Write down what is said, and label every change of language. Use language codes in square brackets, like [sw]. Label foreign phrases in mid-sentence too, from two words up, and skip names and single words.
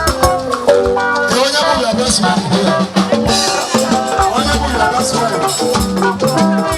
[ig] Onye bụ [en] your best friend? [ig] Onye bụ [en] your best friend?